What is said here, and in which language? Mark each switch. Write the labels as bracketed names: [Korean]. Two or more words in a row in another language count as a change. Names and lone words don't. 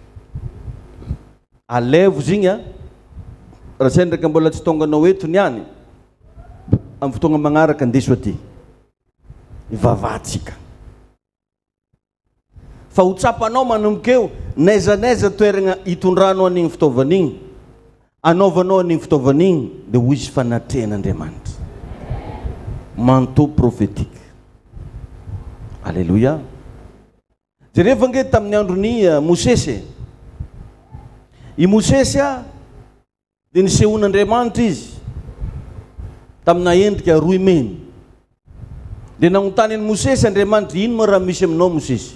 [Malagasy] Alevo zigny raha zay ndraika mbola tsy tonganao eto niany amin'ny fotoagna magnaraka andeso aty ivavahantsika. Fa ho tsapanao manomboka eo naizanaiza toerana hitondranao an'igny fitaovan'igny, anaovanao an'igny fitaovan'igny dia ho izy fanatrehan'Andriamanitra. [French] Manteau prophétique. Alléluia. [Malagasy] Jereva nge tamin'ny andron'ny Mosesy. I Mosesy dia nisehon'Andriamanitra izy tamina endrika roy meny. Dia nanontany an'i Mosesy Andriamanitra, ino mo raha misy aminao Mosesy?